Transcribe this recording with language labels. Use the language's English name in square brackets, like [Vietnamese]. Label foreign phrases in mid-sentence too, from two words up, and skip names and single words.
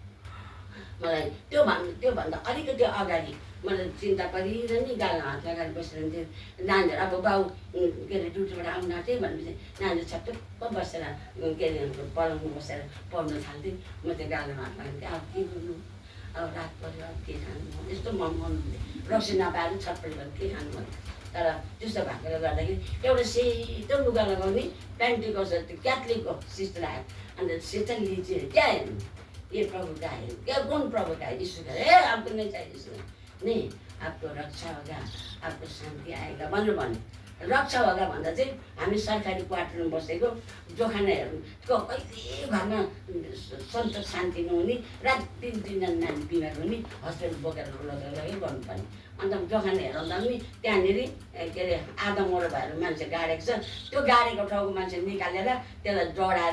[Nepali] मलाई त्योभन्दा अलिकति अगाडि मलाई चिन्ता परिरहने गाला हात लगाएर बसिरहन्थ्यो नानीहरू अब बाउ के अरे ड्युटीबाट आउनु आँट्यो भनेपछि नानीहरू छटुप्प बसेर के अरे पलङमा बसेर पढ्न थाल्थेँ म त्यो गालामा हात लगान्थेँ अब के गर्नु अब रात पऱ्यो अब के खानु यस्तो मन रक्सी नपाएर छटपट गरेर के खानु भन्नु तर त्यस्तो भएकोले गर्दाखेरि एउटा सेतो लुगा लगाउने प्यान्टीको त्यो क्याथलिकको सिस्टर आयो अन्त सेतो लिची क्या हेर्नु [Hindi] ये प्रभु का है क्या कौन प्रभु का है यीशु का है आपको नहीं चाहिए यीशु नहीं आपको रक्षा होगा आपको शान्ति आएगा [Nepali] भन्नु [Hindi] रक्षा होगा [Nepali] भन्दा चाहिँ हामी सरकारी क्वार्टरमा बसेको जोखानाहरूको कहिले घरमा सन्तोष शान्ति नहुने रात 3-3 जना नानी बिमार हुने हस्पिटल बोकेर लगेर गर्नुपर्ने अन्त जोखाना हेराउँदा पनि त्यहाँनिर के अरे आधा मरो भएर मान्छे गाडेको छ त्यो गाडेको ठाउँको मान्छे निकालेर त्यसलाई जडाएर